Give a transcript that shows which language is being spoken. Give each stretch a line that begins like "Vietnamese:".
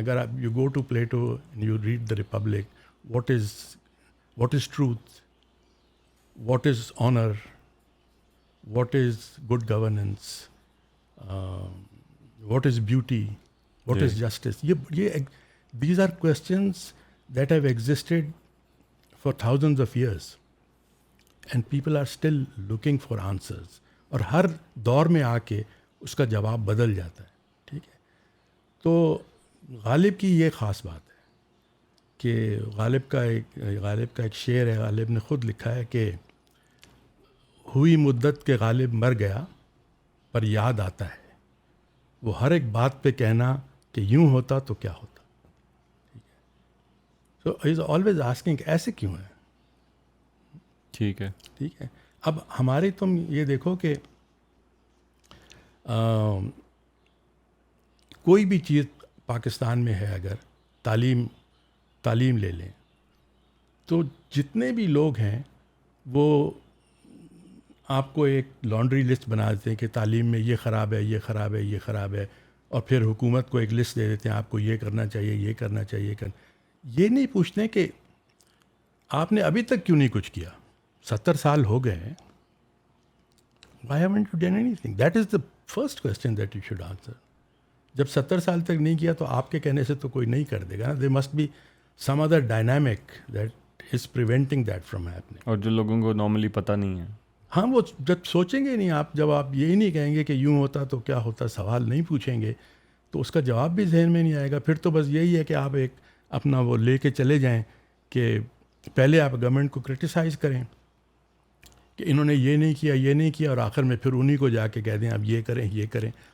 Urdu: اگر آپ
English: You go to Plato you read the Republic, what is truth, what is honour, what is good governance, what is beauty, what is justice. These are questions that have existed for thousands of years and people are still looking for answers.
Urdu: اور ہر دور میں آ کے اس کا جواب بدل جاتا ہے. ٹھیک ہے. تو غالب کی یہ خاص بات ہے کہ غالب کا ایک شعر ہے، غالب نے خود لکھا ہے کہ ہوئی مدت کے غالب مر گیا پر یاد آتا ہے، وہ ہر ایک بات پہ کہنا کہ یوں ہوتا تو کیا ہوتا.
English: so he is always asking
Urdu: ایسے کیوں ہے. ٹھیک ہے، ٹھیک ہے. اب ہماری تم یہ دیکھو کہ کوئی بھی چیز پاکستان میں ہے، اگر تعلیم لے لیں تو جتنے بھی لوگ ہیں وہ آپ کو ایک لانڈری لسٹ بنا دیتے ہیں کہ تعلیم میں یہ خراب ہے، یہ خراب ہے، یہ خراب ہے، اور پھر حکومت کو ایک لسٹ دے دیتے ہیں آپ کو یہ کرنا چاہیے، یہ کرنا چاہیے. یہ نہیں پوچھتے کہ آپ نے ابھی تک کیوں نہیں کچھ کیا. 70 سال ہو گئے ہیں.
English: Why haven't you done anything? That is the first question that you should answer.
Urdu: جب 70 سال تک نہیں کیا تو آپ کے کہنے سے تو کوئی نہیں کر دے گا.
English: There must be some other dynamic that is preventing that from happening.
Urdu: اور جو لوگوں کو نارملی پتہ نہیں ہے. ہاں، وہ جب سوچیں گے نہیں، جب آپ یہی نہیں کہیں گے کہ یوں ہوتا تو کیا ہوتا، سوال نہیں پوچھیں گے تو اس کا جواب بھی ذہن میں نہیں آئے گا. پھر تو بس یہی ہے کہ آپ ایک اپنا وہ لے کے چلے جائیں کہ پہلے آپ گورنمنٹ کو کرٹیسائز کریں کہ انہوں نے یہ نہیں کیا، یہ نہیں کیا، اور آخر میں پھر انہی کو جا کے کہہ دیں اب یہ کریں، یہ کریں.